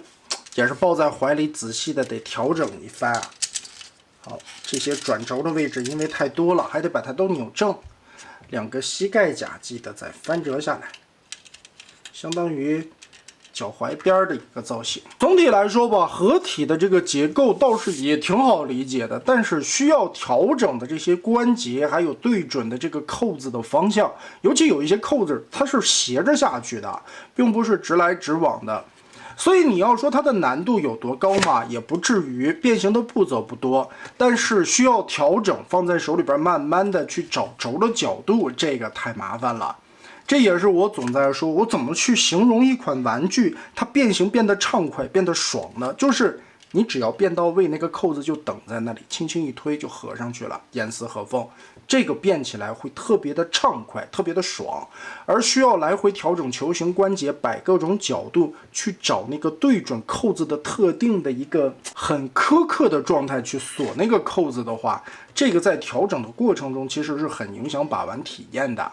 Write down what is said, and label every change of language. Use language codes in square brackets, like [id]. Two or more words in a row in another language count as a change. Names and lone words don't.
[zh] 也是抱在懷裡，仔細的得調整一番啊。好，這些轉軸的位置因為太多了，還得把它都扭正。兩個膝蓋甲記得再翻折下來，相當於腳踝邊的一個造型。總體來說吧，合體的這個結構倒是也挺好理解的，但是需要調整的這些關節，還有對準的這個扣子的方向，尤其有一些扣子它是斜着下去的，並不是直來直往的。所以你要說它的難度有多高嘛，也不至於，變形的步驟不多，但是需要調整，放在手裡邊慢慢的去找軸的角度，這個太麻煩了。這也是我總在說，我怎麼去形容一款玩具，它變形變得暢快，變得爽呢？就是你只要变到位，那個扣子就等在那裡，輕輕一推就合上去了，嚴絲合縫。這個變起來會特別的暢快，特別的爽，而需要來回調整球形關節，擺各種角度去找那個對準扣子的特定的一個很苛刻的狀態去鎖那個扣子的話，這個在調整的過程中其實是很影響把玩體驗的。